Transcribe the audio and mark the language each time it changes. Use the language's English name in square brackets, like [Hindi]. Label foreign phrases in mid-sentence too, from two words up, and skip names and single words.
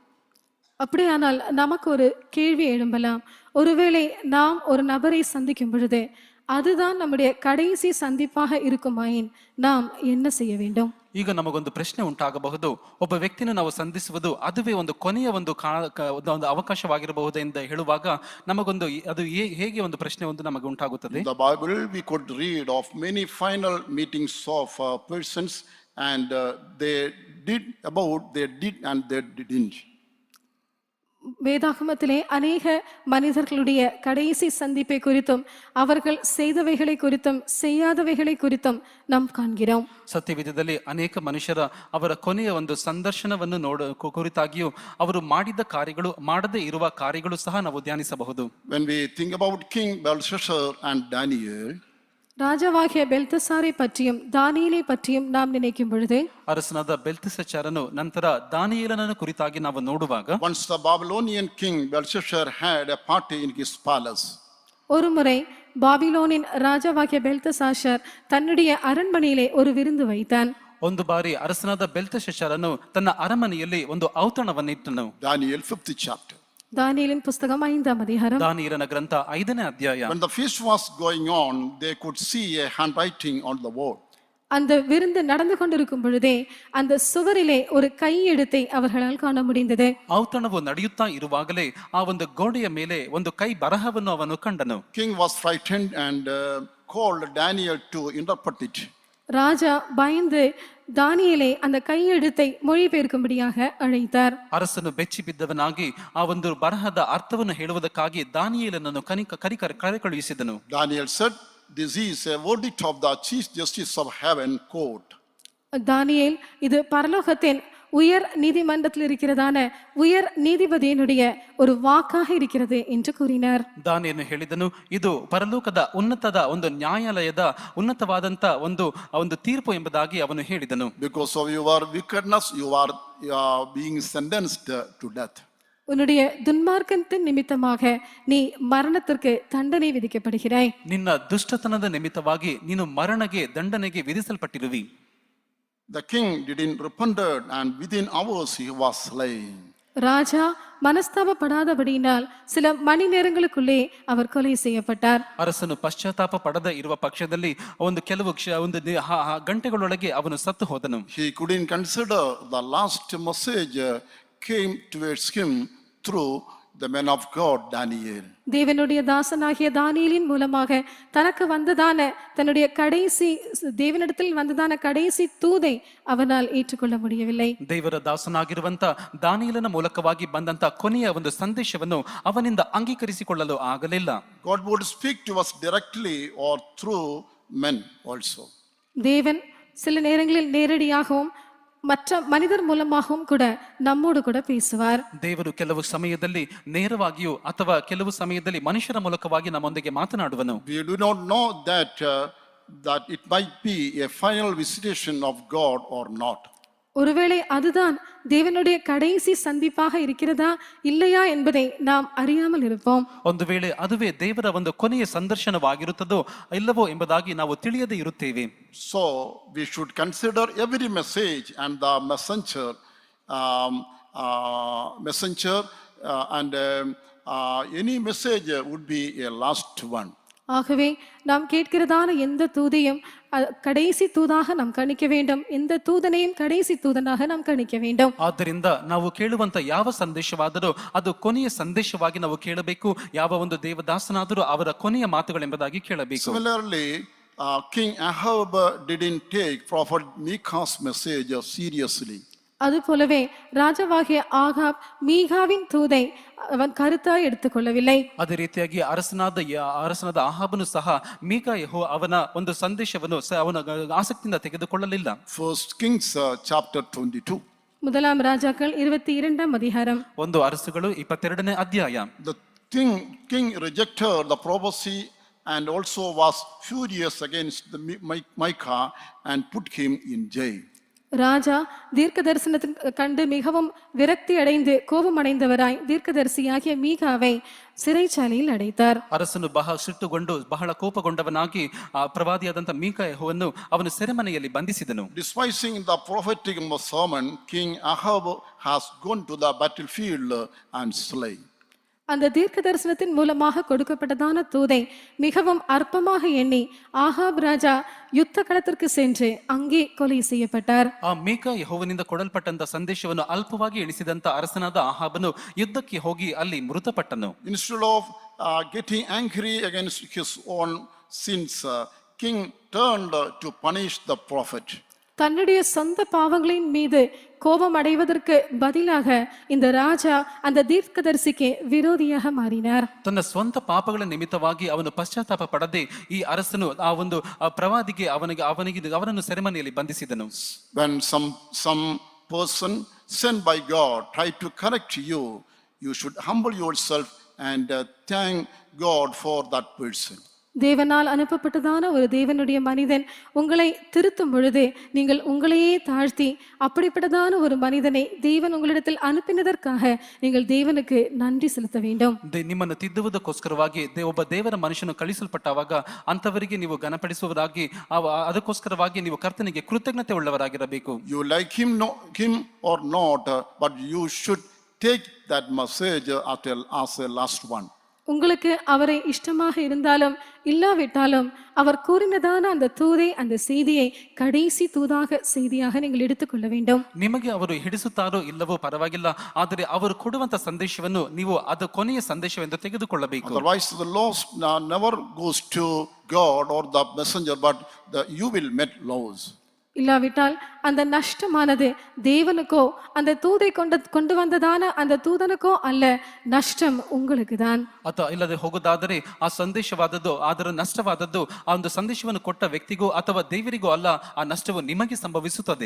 [Tamil] அப்படியானால் நமக்கு ஒரு கேள்வி எழும்பலாம். ஒருவேளை நாம் ஒரு நபரை சந்திக்கும் பொழுது அதுதான் நம்முடைய கடைசி சந்திப்பாக இருக்குமாயின் நாம் என்ன செய்ய வேண்டும்? [Kannada] ಈಗ ನಮಗೊಂದು ಪ್ರಶ್ನೆ ಉಂಟಾಗಬಹುದು, ಒಬ್ಬ ವ್ಯಕ್ತಿನ ನಾವು ಸಂಧಿಸುವುದು ಅದುವೇ ಒಂದು ಕೊನೆಯ ಒಂದು ಅವಕಾಶವಾಗಿರಬಹುದು ಎಂದು ಹೇಳುವಾಗ ನಮಗೊಂದು ಅದು ಹೇಗೆ ಒಂದು ಪ್ರಶ್ನೆ ಒಂದು ನಮಗೆ ಉಂಟಾಗುತ್ತದೆ. [English] In the Bible we could read of many final meetings of persons, and they did and they didn't. [Tamil] வேதாகமத்திலே அநேக மனிதர்களுடைய கடைசி சந்திப்பை குறித்தும் அவர்கள் செய்தவைகளை குறித்தும் செய்யாதவைகளை குறித்தும் நாம் காண்கிறோம். [Kannada] ಸತ್ಯವೇದದಲ್ಲಿ ಅನೇಕ ಮನುಷ್ಯರ ಅವರ ಕೊನೆಯ ಒಂದು ಸಂದರ್ಶನವನ್ನು ಕುರಿತಾಗಿಯೂ ಅವರು ಮಾಡಿದ ಕಾರ್ಯಗಳು ಮಾಡದೇ ಇರುವ ಕಾರ್ಯಗಳು ಸಹ ನಾವು ಧ್ಯಾನಿಸಬಹುದು. [English] When we think about King Belshazzar and Daniel, [Tamil] ராஜாவாகிய பெல்தசாரை பற்றியும் தானியேலை பற்றியும் நாம் நினைக்கும் பொழுது [Kannada] ಅರಸನಾದ ಬೆಲ್ತೆಶಚ್ಚರನು ನಂತರ ದಾನಿಯೇಲನನ್ನು ಕುರಿತಾಗಿ ನಾವು ನೋಡುವಾಗ, [English] once the Babylonian king Belshazzar had a party in his palace. [Tamil] ஒருமுறை பாபிலோனின் ராஜாவாகிய பெல்தசாஷர் தன்னுடைய அரண்மனையிலே ஒரு விருந்து வைத்தான். [Kannada] ಒಂದು ಬಾರಿ ಅರಸನಾದ ಬೆಲ್ತೆಶಚ್ಚರನು ತನ್ನ ಅರಮನೆಯಲ್ಲಿ ಒಂದು ಔತಣವನ್ನಿಟ್ಟನು. [English] Daniel 5th chapter. [Tamil] தானியேலின் புஸ்தகம் 5ஆம் அதிகாரம். [Kannada] ದಾನಿಯೇಲನ ಗ್ರಂಥ 5ನೇ ಅಧ್ಯಾಯ. [English] When the feast was going on, they could see a handwriting on the wall. [Tamil] அந்த விருந்து நடந்து கொண்டிருக்கும் பொழுதே அந்த சுவரிலே ஒரு கையெழுத்தை அவர்களால் காண முடிந்தது. [Kannada] ಔತಣವು ನಡೆಯುತ್ತಾ ಇರುವಾಗಲೇ ಆ ಒಂದು ಗೋಡೆಯ ಮೇಲೆ ಒಂದು ಕೈ ಬರಹವನ್ನು ಅವನು ಕಂಡನು. [English] King was frightened and called Daniel to interpret it. [Tamil] ராஜா பயந்து தானியேலை அந்த கையெழுத்தை மொழிபெயர்க்கும்படியாக அழைத்தார். [Kannada] ಅರಸನು ಬೆಚ್ಚಿ ಬಿದ್ದವನಾಗಿ ಆ ಒಂದು ಬರಹದ ಅರ್ಥವನ್ನು ಹೇಳುವುದಕ್ಕಾಗಿ ದಾನಿಯೇಲನನ್ನು ಕರೆ ಕಳುಹಿಸಿದನು. [English] Daniel said, this is a verdict of the Chief Justice of Heaven court. [Tamil] தானியேல் இது பரலோகத்தின் உயர் நீதிமன்றத்தில் இருக்கிறதான உயர் நீதிபதியினுடைய ஒரு வாக்காக இருக்கிறது என்று கூறினார். [Kannada] ದಾನಿಯೇಲನು ಹೇಳಿದನು, ಇದು ಪರಲೋಕದ ಉನ್ನತದ ಒಂದು ನ್ಯಾಯಾಲಯದ ಉನ್ನತವಾದಂತ ಒಂದು ತೀರ್ಪು ಎಂಬುದಾಗಿ ಅವನು ಹೇಳಿದನು. [English] Because of your wickedness, you are being sentenced to death. [Tamil] உன்னுடைய துன்மார்க்கத்தின் நிமித்தமாக நீ மரணத்திற்கு தண்டனை விதிக்கப்படுகிறாய். [Kannada] ನಿನ್ನ ದುಷ್ಟತನದ ನಿಮಿತ್ತವಾಗಿ ನೀನು ಮರಣಗೆ ದಂಡನೆಗೆ ವಿಧಿಸಲ್ಪಟ್ಟಿರುವಿ. [English] The king didn't repent, and within hours he was slain. [Tamil] ராஜா மனஸ்தாபப்படாதபடியினால் சில மணி நேரங்களுக்குள்ளே அவர் கொலை செய்யப்பட்டார். [Kannada] ಅರಸನು ಪಶ್ಚಾತ್ತಾಪ ಪಡದ ಇರುವ ಪಕ್ಷದಲ್ಲಿ ಒಂದು ಕೆಲವು ಗಂಟೆಗಳೊಳಗೆ ಅವನು ಸತ್ತು ಹೋದನು. [English] He couldn't consider the last message came towards him through the man of God Daniel. [Tamil] தேவனுடைய தாசனாகிய தானியேலின் மூலமாக தனக்கு வந்ததான தன்னுடைய கடைசி தேவனிடத்தில் வந்ததான கடைசி தூதை அவனால் ஏற்றுக்கொள்ள முடியவில்லை. [Kannada] ದೇವರ ದಾಸನಾಗಿರುವಂತ ದಾನಿಯೇಲನ ಮೂಲಕವಾಗಿ ಬಂದಂತ ಕೊನೆಯ ಒಂದು ಸಂದೇಶವನ್ನು ಅವನಿಂದ ಅಂಗೀಕರಿಸಿಕೊಳ್ಳಲು ಆಗಲಿಲ್ಲ. [English] God would speak to us directly or through men also. [Tamil] தேவன் சில நேரங்களில் நேரடியாகவும் மற்ற மனிதர் மூலமாகவும் கூட நம்மோடு கூட பேசுவார். [Kannada] ದೇವರು ಕೆಲವು ಸಮಯದಲ್ಲಿ ನೇರವಾಗಿಯೂ ಅಥವಾ ಕೆಲವು ಸಮಯದಲ್ಲಿ ಮನುಷ್ಯರ ಮೂಲಕವಾಗಿ ನಮ್ಮೊಂದಿಗೆ ಮಾತನಾಡುವನು. [English] We do not know that it might be a final visitation of God or not. [Tamil] ஒருவேளை அதுதான் தேவனுடைய கடைசி சந்திப்பாக இருக்கிறதா இல்லையா என்பதை நாம் அறியாமல் இருப்போம். [Kannada] ಒಂದು ವೇಳೆ ಅದುವೇ ದೇವರ ಒಂದು ಕೊನೆಯ ಸಂದರ್ಶನವಾಗಿರುತ್ತದೋ ಇಲ್ಲವೋ ಎಂಬುದಾಗಿ ನಾವು ತಿಳಿಯದೇ ಇರುತ್ತೇವೆ. [English] So we should consider every message and the messenger and any message would be a last one. [Tamil] ஆகவே நாம் கேட்கிறதான எந்த தூதையும் கடைசி தூதாக நாம் கணிக்க வேண்டும். எந்த தூதனையும் கடைசி தூதனாக நாம் கணிக்க வேண்டும். [Kannada] ಆದ್ದರಿಂದ ನಾವು ಕೇಳುವಂತ ಯಾವ ಸಂದೇಶವಾದರೂ ಅದು ಕೊನೆಯ ಸಂದೇಶವಾಗಿ ನಾವು ಕೇಳಬೇಕು. ಯಾವ ಒಂದು ದೇವದಾಸನಾದರೂ ಅವರ ಕೊನೆಯ ಮಾತುಗಳೆಂಬುದಾಗಿ ಕೇಳಬೇಕು. [English] Similarly, King Ahab didn't take prophet Micah's message seriously. [Tamil] அதுபோலவே ராஜாவாகிய ஆகாப் மீகாவின் தூதை அவன் கருத்தாய் எடுத்துக்கொள்ளவில்லை. [Kannada] ಅದೇ ರೀತಿಯಾಗಿ ಅರಸನಾದ ಆಹಾಬನು ಸಹ ಮೀಕಾ ಅವನ ಒಂದು ಸಂದೇಶವನ್ನು ಅವನ ಆಸಕ್ತಿಯಿಂದ ತೆಗೆದುಕೊಳ್ಳಲಿಲ್ಲ. [English] First Kings chapter 22. [Tamil] முதலாம் ராஜாக்கள் 22ஆம் அதிகாரம். [Kannada] ಒಂದು ಅರಸುಗಳು 22ನೇ ಅಧ್ಯಾಯ. [English] The king rejected the prophecy and also was furious against the Micah and put him in jail. [Tamil] ராஜா தீர்க்க தரிசனத்தை கண்டு மிகவும் விரக்தி அடைந்து கோபம் அடைந்தவராய் தீர்க்கதரிசியாகிய மீகாவை சிறைச்சாலையில் அடைத்தார். [Kannada] ಅರಸನು ಬಹಳ ಸಿಟ್ಟುಗೊಂಡು ಬಹಳ ಕೋಪಗೊಂಡವನಾಗಿ ಪ್ರವಾದಿಯಾದಂತ ಮೀಕಾಯವನ್ನು ಅವನು ಸೆರೆಮನೆಯಲ್ಲಿ ಬಂಧಿಸಿದನು. [English] Despising the prophetic sermon, King Ahab has gone to the battlefield and slain. [Tamil] அந்த தீர்க்க தரிசனத்தின் மூலமாக கொடுக்கப்பட்டதான தூதை மிகவும் அற்பமாக எண்ணி ஆகாப் ராஜா யுத்த களத்திற்கு சென்று அங்கே கொலை செய்யப்பட்டார். [Kannada] ಆ ಮೀಕಾ ಯೆಹೋವನಿಂದ ಕೊಡಲ್ಪಟ್ಟಂತ ಸಂದೇಶವನ್ನು ಅಲ್ಪವಾಗಿ ಎಣಿಸಿದಂತ ಅರಸನಾದ ಆಹಾಬನು ಯುದ್ಧಕ್ಕೆ ಹೋಗಿ ಅಲ್ಲಿ ಮೃತಪಟ್ಟನು. [English] Instead of getting angry against his own sins, king turned to punish the prophet. [Tamil] தன்னுடைய சொந்த பாவங்களின் மீது கோபம் அடைவதற்கு பதிலாக இந்த ராஜா அந்த தீர்க்கதரிசிக்கு விரோதியாக மாறினார். [Kannada] ತನ್ನ ಸ್ವಂತ ಪಾಪಗಳ ನಿಮಿತ್ತವಾಗಿ ಅವನು ಪಶ್ಚಾತ್ತಾಪ ಪಡದೆ ಈ ಅರಸನು ಆ ಒಂದು ಪ್ರವಾದಿಗೆ ಅವನನ್ನು ಸೆರೆಮನೆಯಲ್ಲಿ ಬಂಧಿಸಿದನು. [English] When some person sent by God try to correct you, you should humble yourself and thank God for that person. [Tamil] தேவனால் அனுப்பப்பட்டதான ஒரு தேவனுடைய மனிதன் உங்களை திருத்தும் பொழுது நீங்கள் உங்களையே தாழ்த்தி அப்படிப்பட்டதான ஒரு மனிதனை தேவன் உங்களிடத்தில் அனுப்பினதற்காக நீங்கள் தேவனுக்கு நன்றி செலுத்த வேண்டும். [Kannada] ನಿಮ್ಮನ್ನು ತಿದ್ದುವುದಕ್ಕೋಸ್ಕರವಾಗಿ ಒಬ್ಬ ದೇವರ ಮನುಷ್ಯನು ಕಳಿಸಲ್ಪಟ್ಟಾಗ ಅಂತವರಿಗೆ ನೀವು ಘನಪಡಿಸುವರಾಗಿ ಅದಕ್ಕೋಸ್ಕರವಾಗಿ ನೀವು ಕರ್ತನಿಗೆ ಕೃತಜ್ಞತೆ ಉಳ್ಳವರಾಗಿರಬೇಕು. [English] You like him or not, but you should take that message as a last one. [Tamil] உங்களுக்கு அவரை இஷ்டமாக இருந்தாலும் இல்லாவிட்டாலும் அவர் கூறினதான அந்த தூதை அந்த செய்தியை கடைசி தூதாக செய்தியாக நீங்கள் எடுத்துக்கொள்ள வேண்டும். [Kannada] ನಿಮಗೆ ಅವರು ಹಿಡಿಸುತ್ತಾರೋ ಇಲ್ಲವೋ ಪರವಾಗಿಲ್ಲ, ಆದರೆ ಅವರು ಕೊಡುವಂತ ಸಂದೇಶವನ್ನು ನೀವು ಅದು ಕೊನೆಯ ಸಂದೇಶವೆಂದು ತೆಗೆದುಕೊಳ್ಳಬೇಕು. [English] Otherwise the loss never goes to God or the messenger, but you will make loss. [Tamil] இல்லாவிட்டால் அந்த நஷ்டமானது தேவனுக்கோ அந்த தூதை கொண்டு வந்ததான அந்த தூதனுக்கோ அல்ல, நஷ்டம் உங்களுக்கு தான். [Kannada] ಅಥವಾ ಇಲ್ಲದೆ ಹೋಗುವುದಾದರೆ ಆ ಸಂದೇಶವಾದದ್ದು ಅದರ ನಷ್ಟವಾದದ್ದು ಆ ಒಂದು ಸಂದೇಶವನ್ನು ಕೊಟ್ಟ ವ್ಯಕ್ತಿಗೂ ಅಥವಾ ದೇವರಿಗೂ ಅಲ್ಲ, ಆ ನಷ್ಟವು ನಿಮಗೆ ಸಂಭವಿಸುತ್ತದೆ.